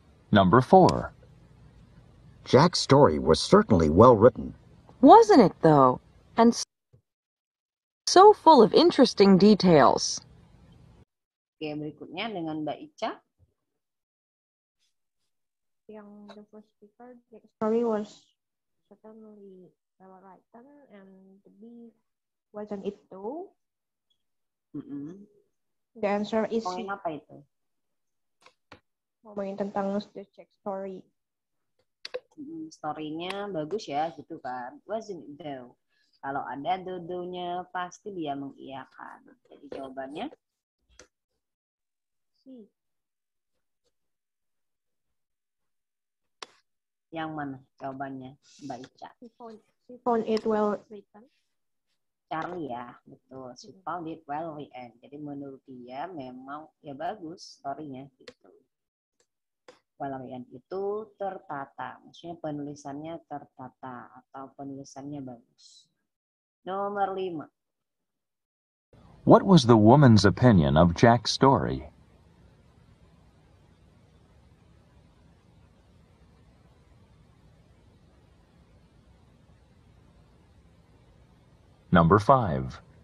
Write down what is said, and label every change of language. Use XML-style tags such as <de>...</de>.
<en>Number 4. Jack's story was certainly well written. Wasn't it, though? And so full of interesting details.</en> <id>Oke, berikutnya dengan Mbak Ica.</id> <en>Yang the first speaker, the story was certainly well written, and the B wasn't it though? The answer is</en> <id>Ngomongin apa itu? ngomongin tentang the Jack story. Story-nya bagus ya, gitu kan. Wasn't it though? Kalau ada do-do-nya pasti dia mengiyakan. Jadi jawabannya C. Yang mana jawabannya Mbak Ica?</id> <en>She found it well written.</en> <id>Charlie ya, betul.</id> <en>She found it well written.</en> <id>Jadi menurut dia memang ya bagus story-nya gitu. Well written itu tertata, maksudnya penulisannya tertata atau penulisannya bagus. Nomor 5.</id> <en>What was the woman's opinion of Jack's story? Number 5.</en>